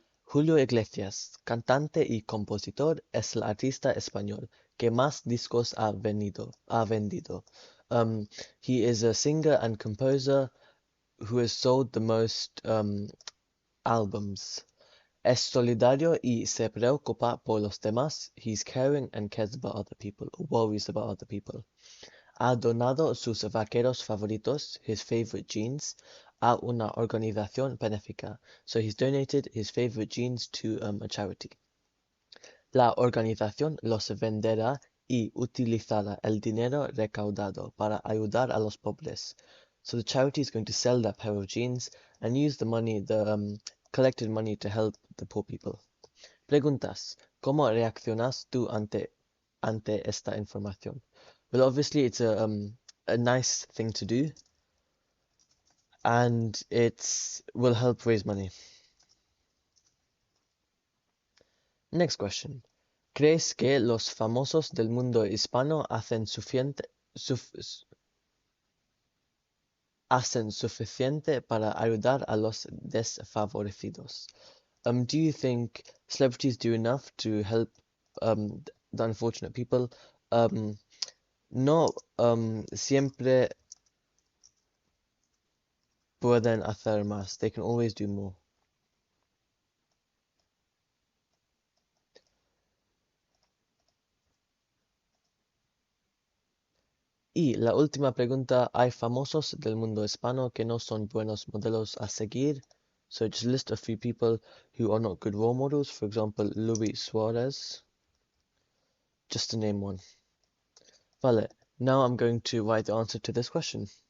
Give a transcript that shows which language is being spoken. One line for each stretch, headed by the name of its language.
Spanish: Julio Iglesias, cantante y compositor, es el artista español que más discos ha vendido.
English: He is a singer and composer who has sold the most albums.
Spanish: Es solidario y se preocupa por los demás.
English: He's caring and cares about other people, or worries about other people.
Spanish: Ha donado sus vaqueros favoritos,
English: his favorite jeans,
Spanish: a una organización benéfica.
English: So he's donated his favorite jeans to a charity.
Spanish: La organización los venderá y utilizará el dinero recaudado para ayudar a los pobres.
English: So the charity is going to sell that pair of jeans and use the money, the collected money, to help the poor people.
Spanish: Preguntas. ¿Cómo reaccionas tú ante esta información?
English: Well, obviously it's a nice thing to do, and it will help raise money. Next question.
Spanish: ¿Crees que los famosos del mundo hispano hacen suficiente para ayudar a los desfavorecidos?
English: Do you think celebrities do enough to help the unfortunate people?
Spanish: No, siempre pueden hacer más.
English: They can always do more.
Spanish: Y la última pregunta, ¿hay famosos del mundo hispano que no son buenos modelos a seguir?
English: So just list a few people who are not good role models. For example, Luis Suarez, just to name one. Vale, now I'm going to write the answer to this question.